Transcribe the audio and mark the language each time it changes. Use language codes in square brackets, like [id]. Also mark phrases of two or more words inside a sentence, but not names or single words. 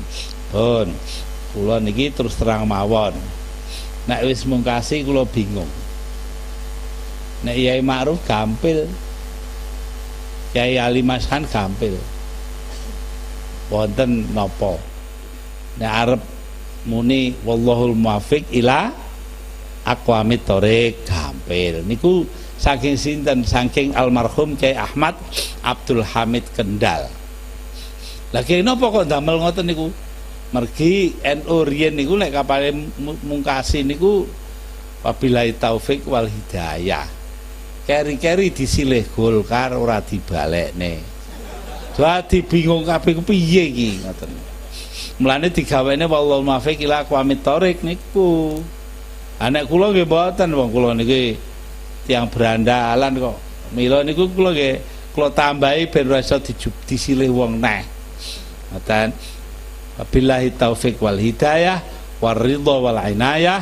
[jv] Pun kula niki terus terang mawon. Nek wis mungkasi kula bingung. Nek Yai Ma'ruf gampil, Yai Ali Mashan gampil. Wonten napa? Nek arep muni [ar] والله الموفق إلى أقوم الطريق [jv] gampil. Niku saking sinten? Saking almarhum Kiai Ahmad Abdul Hamid Kendal. Lah Kiai napa kok ndamel ngoten niku? Mergi NU riyen niku nek kapale mungkasi niku [ar] وبالله التوفيق والهداية. [jv] Keri-keri disilih Golkar ora dibalekne. Dadi bingung kabeh piye iki ngoten. Mulane digawene [ar] والله الموفق إلى أقوم الطريق [jv] niku. Anak kula nggih mboten, wong kula niki tiyang berandalan kok. Mila niku kula nggih kula tambahi ben ora iso disilih wong neh. Ngoten. [ar] وبالله التوفيق والهداية والرضا والعناية.